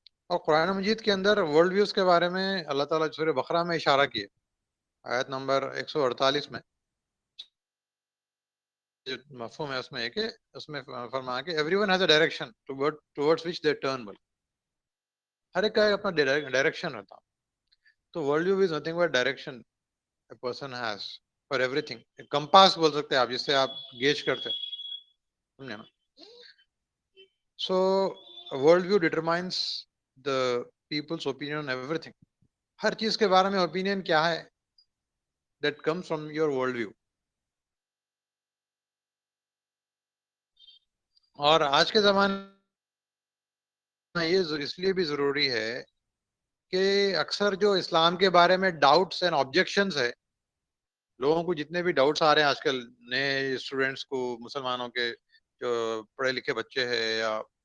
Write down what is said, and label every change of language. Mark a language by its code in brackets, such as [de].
[ur] اور قرآن مجید کے اندر world views کے بارے میں اللہ تعالیٰ سورہ بقرہ میں اشارہ کیے، آیت نمبر 148 میں جو مفہوم ہے اس میں ہے کہ اس میں فرمایا کہ [en] Everyone has a direction towards which they turn. [ur] ہر ایک کا اپنا ڈائریکشن رہتا. [en] تو world view is nothing but direction a person has for everything. [ur] Compass بول سکتے ہیں آپ، جس سے آپ گیج کرتے، سمجھے نا. [en] So world view determines the people's opinion on everything. [ur] ہر چیز کے بارے میں اوپینین کیا ہے [en] That comes from your world view. [ur] اور آج کے زمانے میں یہ اس لیے بھی ضروری ہے کہ اکثر جو اسلام کے بارے میں ڈاؤٹس اینڈ آبجیکشنز ہے، لوگوں کو جتنے بھی ڈاؤٹس آ رہے ہیں آج کل نئے اسٹوڈینٹس کو، مسلمانوں کے جو پڑھے لکھے بچے ہیں یا